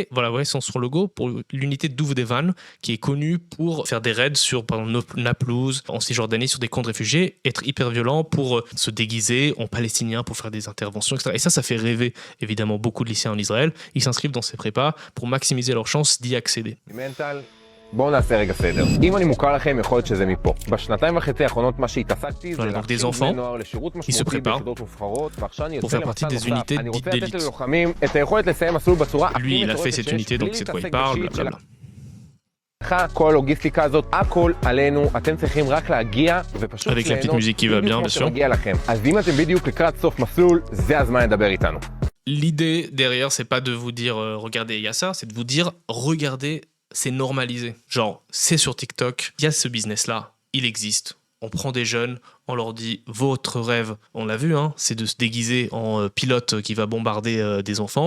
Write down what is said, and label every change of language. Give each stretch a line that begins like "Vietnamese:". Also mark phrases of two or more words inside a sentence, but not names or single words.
French: Voilà, ouais, son logo pour l'unité Duvdevan qui est connue pour faire des raids sur par exemple Naplouse, en Cisjordanie, sur des camps de réfugiés, être hyper violent pour se déguiser en palestinien pour faire des interventions, etc. Et ça fait rêver évidemment beaucoup de lycéens en Israël. Ils s'inscrivent dans ces prépas pour maximiser leurs chances d'y accéder.
Hebrew: בואו נעשה רגע סדר. אם אני מוכר לכם, יכול להיות שזה מפה. בשנתיים וחצי האחרונות מה שהתעסקתי זה להכשיר בני נוער לשירות משמעותי ביחידות מובחרות, ועכשיו אני יוצא למסע נוסף. אני רוצה לתת ללוחמים את היכולת לסיים מסלול בצורה הכי מטורפת שיש, בלי להתעסק בשיט של כל הלוגיסטיקה הזאת, הכל עלינו, אתם צריכים רק להגיע ופשוט ליהנות בדיוק כמו שמגיע לכם. אז אם אתם בדיוק לקראת סוף מסלול, זה הזמן לדבר איתנו.
French: L'idée derrière, c'est pas de vous dire regardez, il y a ça, c'est de vous dire regardez, c'est normalisé. Genre, c'est sur TikTok, il y a ce business-là, il existe. On prend des jeunes, on leur dit votre rêve, on l'a vu, hein, c'est de se déguiser en pilote qui va bombarder des enfants.